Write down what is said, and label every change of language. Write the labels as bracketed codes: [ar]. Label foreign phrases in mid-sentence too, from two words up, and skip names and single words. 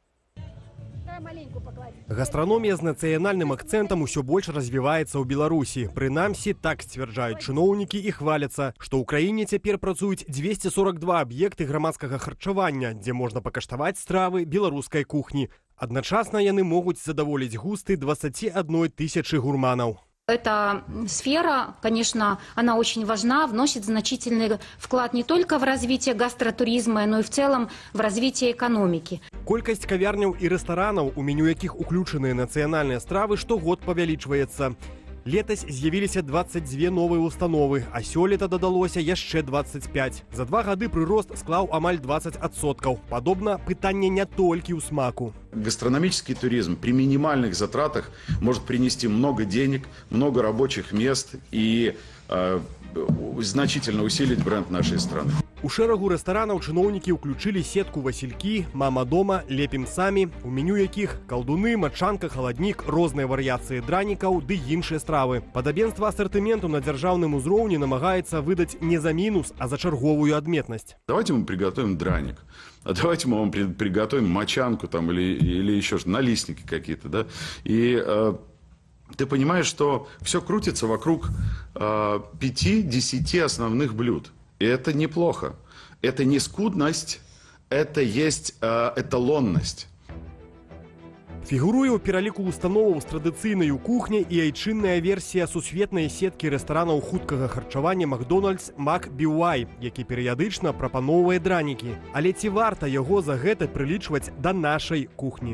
[be] Гастраномія з нацыянальным акцэнтам усё больш развіваецца ў Беларусі. Прынамсі, так сцвярджаюць чыноўнікі і хваляцца, што ў краіне цяпер працуюць 242 аб'екты грамадскага харчавання, дзе можна пакаштаваць стравы беларускай кухні. Адначасна яны могуць задаволіць густы 21 000 гурманаў. [ru] Эта сфера, конечно, она очень важна, вносит значительный вклад не только в развитие гастротуризма, но и в целом в развитие экономики. [be] Колькасць кавярняў і рэстаранаў, у меню якіх уключаныя нацыянальныя стравы, штогод павялічваецца. Летась з'явіліся 22 новыя установы, а сёлета дадалося яшчэ 25. За 2 гады прырост склаў амаль 20%. Падобна, пытанне не толькі ў смаку. [ru] Гастрономический туризм при минимальных затратах может принести много денег, много рабочих мест и значительно усилить бренд нашей страны. [be] У шэрагу рэстаранаў чыноўнікі ўключылі сетку «Васількі», «Мама дома», «Лепім самі», у меню якіх калдуны, мачанка, халаднік, розныя варыяцыі дранікаў ды іншыя стравы. Падабенства асартыменту на дзяржаўным узроўні намагаецца выдаць не за мінус, а за чарговую адметнасць. [ru] Давайте мы приготовим драник, а давайте мы вам приготовим мочанку там, или еще налистники какие-то, да? И ты понимаешь, что все крутится вокруг 5-10 основных блюд. И это неплохо. Это не скудность, это есть эталонность. [be] Фігуруе ў пераліку установаў з традыцыйнай кухняй і айчынная версія сусветнай сеткі рэстаранаў хуткага харчавання «Макдональдс» McBY, які перыядычна прапаноўвае дранікі. Але ці варта яго за гэта прылічваць да нашай кухні?